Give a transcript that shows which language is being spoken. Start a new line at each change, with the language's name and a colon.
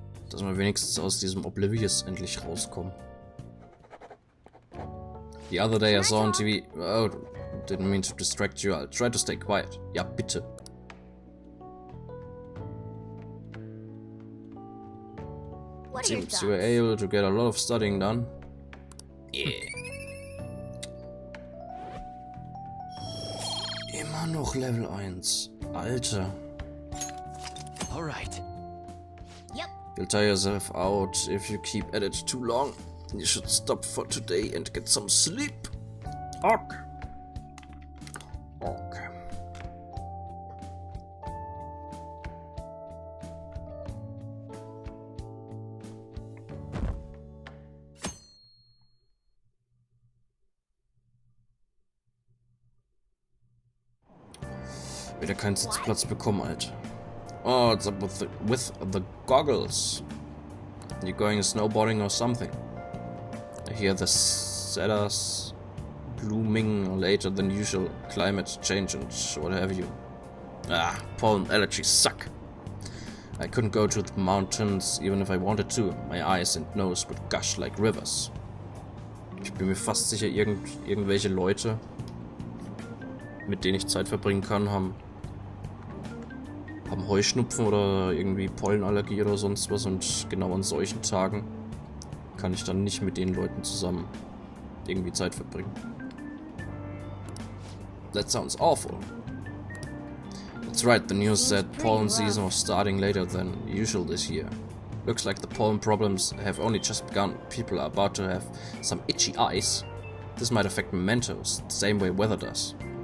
German: Dass wir wenigstens aus diesem Oblivious endlich rauskommen.
English: The other day I saw on TV. Oh, didn't mean to distract you. I'll try to stay quiet.
German: Ja, bitte.
English: Seems you were able to get a lot of studying done. Yeah.
German: Immer noch Level 1. Alter.
English: Alright. Yep. You'll tire yourself out if you keep at it too long. You should stop for today and get some sleep. Okay. Okay.
German: Wieder keinen Sitzplatz bekommen, Alter.
English: Oh, what's up with the goggles? You going snowboarding or something? I hear the cedars blooming later than usual, climate change and what have you. Ah, pollen allergies suck. I couldn't go to the mountains even if I wanted to. My eyes and nose would gush like rivers.
German: Ich bin mir fast sicher, irgendwelche Leute, mit denen ich Zeit verbringen kann, haben Heuschnupfen oder irgendwie Pollenallergie oder sonst was, und genau an solchen Tagen kann ich dann nicht mit den Leuten zusammen irgendwie Zeit verbringen.
English: That sounds awful. That's right, the news said pollen season was starting later than usual this year. Looks like the pollen problems have only just begun. People are about to have some itchy eyes. This might affect mementos, the same way weather does.